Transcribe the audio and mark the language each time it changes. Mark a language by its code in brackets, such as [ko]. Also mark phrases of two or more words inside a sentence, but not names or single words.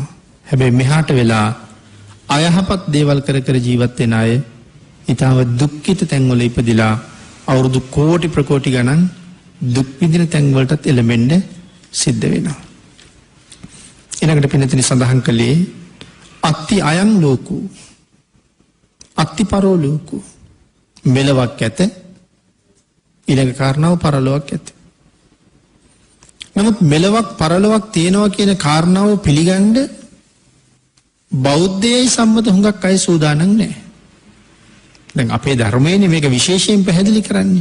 [si] හැබැයි මෙහාට වෙලා අයහපත් දේවල් කර කර ජීවත් වෙන අය ඊටාව දුක්ඛිත තැන්වල ඉපදිලා අවුරුදු කෝටි ප්‍රකෝටි ගණන් දුක් විඳින තැන්වලටත් එළඹෙන්න සිද්ධ වෙනවා. ඊළඟට පින්නතිනි සඳහන් කළේ [pi] අත්ති අයං ලෝකෝ අත්ති පරෝ ලෝකෝ. [si] මෙලවක් ඇත ඊළඟ කාරණාව පරලොවක් ඇත. නමුත් මෙලවක් පරලොවක් තියෙනවා කියන කාරණාව පිළිගන්න බෞද්ධයයි සම්මත හුඟක් අය සූදානම් නැහැ. දැන් අපේ ධර්මයේනේ මේක විශේෂයෙන් පැහැදිලි කරන්නේ.